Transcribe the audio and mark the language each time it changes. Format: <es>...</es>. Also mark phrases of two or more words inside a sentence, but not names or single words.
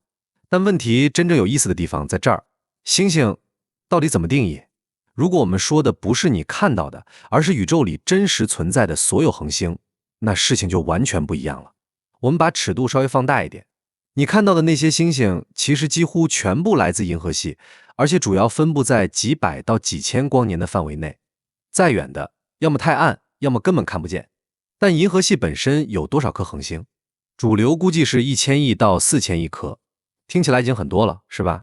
<zh>但問題真正有意思的地方在這兒，星星到底怎麼定義？如果我們說的不是你看到的，而是宇宙裡真實存在的所有恆星，那事情就完全不一樣了。我們把尺度稍微放大一點，你看到的那些星星其實幾乎全部來自银河系，而且主要分布在幾百到幾千光年的範圍內。再遠的，要麼太暗，要麼根本看不見。但银河系本身有多少顆恆星？主流估計是1000億到4000億顆，聽起來已經很多了，是吧？</zh>